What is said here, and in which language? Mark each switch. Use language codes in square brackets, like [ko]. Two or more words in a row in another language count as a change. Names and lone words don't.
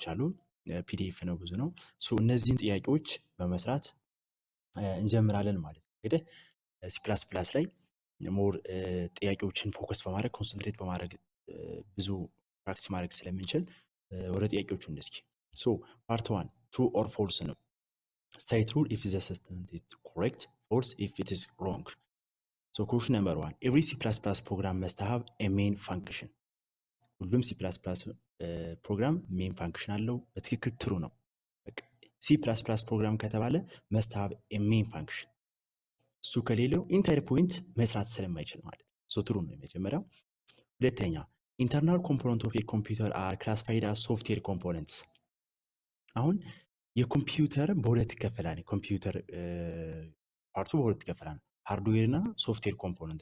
[am] አሉ። ፒዲኤፍ ነው፣ ብዙ ነው። እነዚህን ጥያቄዎች በመስራት እንጀምራለን ማለት ነው። እንግዲህ ሲ ፕላስ ፕላስ ላይ ሞር ጥያቄዎችን ፎከስ በማድረግ ኮንሰንትሬት በማድረግ ብዙ ፕራክቲስ ማድረግ ስለምንችል ወደ ጥያቄዎቹ እንደስኪ [en] part one true or false [am] ነው። [en] Say true if the statement is correct, false if it is wrong. So question number one, every C++ program must have a main function. [am] ሁሉም C++ ፕሮግራም [en] main function [am] አለው። በትክክል ትሩ ነው። C++ ፕሮግራም ከተባለ [en] must have a main function። [am] እሱ ከሌለው [en] enter point [am] መስራት ስለማይችል ማለት ነው። ትሩ ነው የመጀመሪያው። ሁለተኛ [en] internal component of computer are classified as software components። [am] አሁን የኮምፒውተር በሁለት ይከፈላል። ኮምፒውተር ፓርቱ በሁለት ይከፈላል፣ ሃርድዌር እና [en] software component